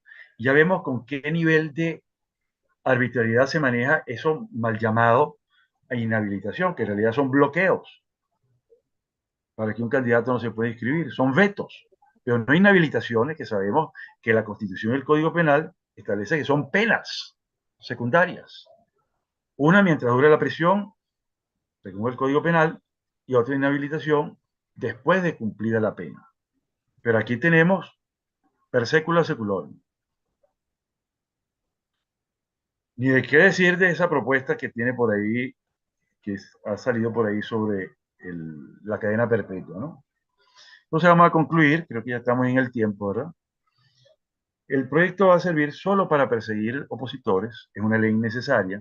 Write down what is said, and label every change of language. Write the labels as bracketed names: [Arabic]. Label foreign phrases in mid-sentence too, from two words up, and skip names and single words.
[Spanish] Ya vemos con qué nivel de arbitrariedad se maneja eso mal llamado inhabilitación, que en realidad son bloqueos para que un candidato no se pueda inscribir, son vetos, pero no inhabilitaciones, que sabemos que la Constitución y el Código Penal establece que son penas secundarias. Una mientras dure la prisión, según el Código Penal, y otra inhabilitación después de cumplida la pena. Pero aquí tenemos [Latin] per secula seculorum. [Spanish] Ni de qué decir de esa propuesta que tiene por ahí, que ha salido por ahí sobre la cadena perpetua, ¿no? Entonces vamos a concluir, creo que ya estamos en el tiempo, ¿verdad? El proyecto va a servir solo para perseguir opositores, es una ley necesaria.